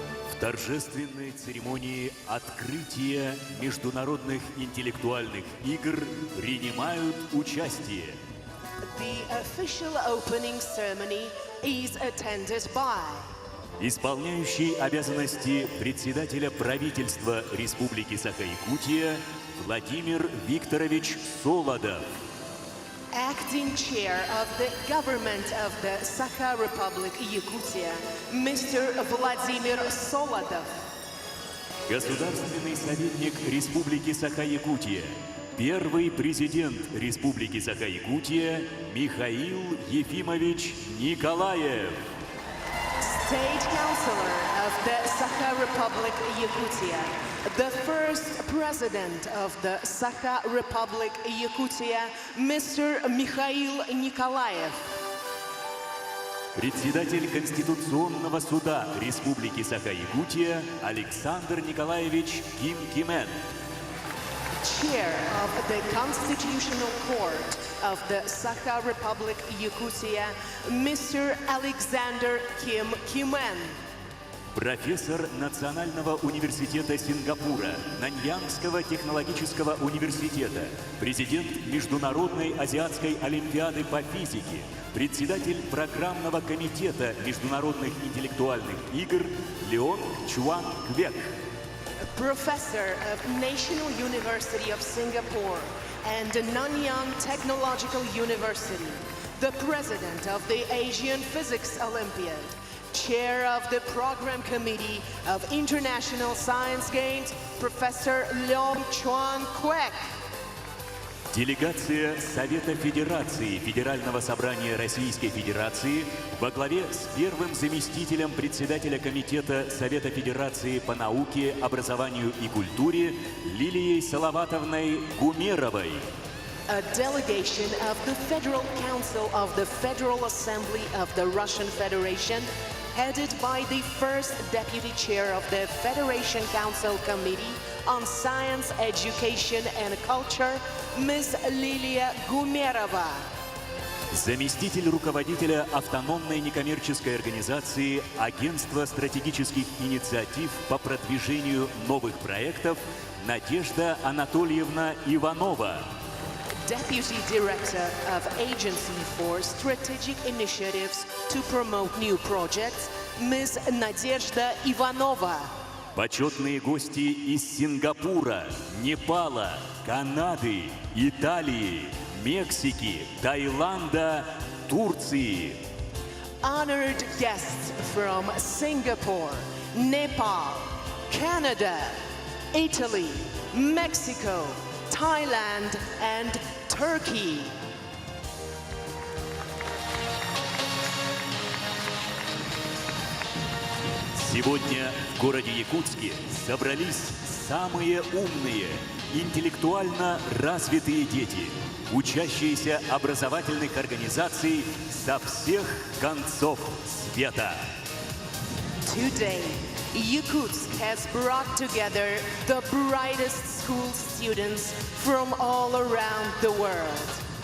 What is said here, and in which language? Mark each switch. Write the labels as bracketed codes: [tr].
[ru] В торжественной церемонии открытия международных интеллектуальных игр принимают участие [en] The official opening ceremony is attended by [ru] исполняющий обязанности председателя правительства Республики Саха-Якутия Владимир Викторович Солодов, [en] Acting Chair of the Government of the Sakha Republic Yakutia, Mr. Vladimir Solodov, [ru] государственный советник Республики Саха-Якутия, первый президент Республики Саха-Якутия Михаил Ефимович Николаев, [en] State Councilor of the Sakha Republic Yakutia, the first President of the Sakha Republic Yakutia, Mr. Mikhail Nikolaev, [ru] председатель Конституционного суда Республики Саха-Якутия Александр Николаевич Ким-Кимен, [en] Chair of the Constitutional Court of the Sakha Republic Yakutia, Mr. Alexander Kim-Kimen, [ru] профессор Национального университета Сингапура, Наньянгского технологического университета, президент Международной азиатской олимпиады по физике, председатель программного комитета международных интеллектуальных игр Леон Чуан Квек, [en] Professor of National University of Singapore and Nanyang Technological University, the President of the Asian Physics Olympiad, Chair of the Program Committee of International Science Games, Professor Leong Chuan Kwek. [ru] делегация Совета Федерации Федерального собрания Российской Федерации во главе с первым заместителем председателя Комитета Совета Федерации по науке, образованию и культуре Лилией Салаватовной Гумеровой. [en] A delegation of the Federal Council of the Federal Assembly of the Russian Federation, headed by the first Deputy Chair of the Federation Council Committee on Science, Education and Culture, Ms. Lilia Gumerova. [ru] Заместитель руководителя автономной некоммерческой организации Агентства стратегических инициатив по продвижению новых проектов Надежда Анатольевна Иванова. [en] Deputy Director of Agency for Strategic Initiatives to Promote New Projects, Ms. Nadezhda Ivanova. [ru] Почетные гости из Сингапура, Непала, Канады, Италии, Мексики, Таиланда, Турции. [en] Honored guests from Singapore, Nepal, Canada, Italy, Mexico, Thailand, and Turkey. [ru] Сегодня в городе Якутске собрались самые умные, интеллектуально развитые дети, учащиеся образовательных организаций со всех концов света. [en] Today, Yakutsk has brought together the brightest school students from all around the world.